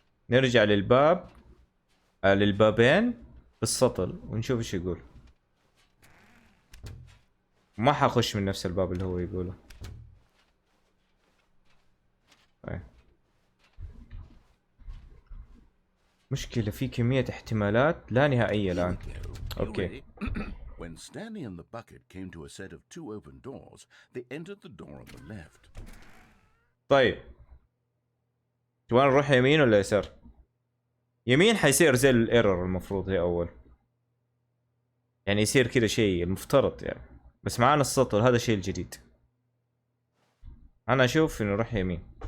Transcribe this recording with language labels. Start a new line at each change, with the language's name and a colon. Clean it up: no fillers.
Arabic: نرجع للباب، للبابين بالسطل ونشوف ايش يقول. ما حخش من نفس الباب اللي هو يقوله. طيب. مشكلة في كمية احتمالات لا نهائية الآن. اوكي.
English: When Stanley and the bucket came to a set of two open doors, they entered the door on the left.
Arabic: طيب. تبغى نروح يمين ولا يسار؟ يمين حيصير زي الايرور المفروض هي اول. يعني يصير كذا شيء المفترض يعني. بس معانا السطل، هذا الشيء الجديد. انا اشوف انه نروح يمين.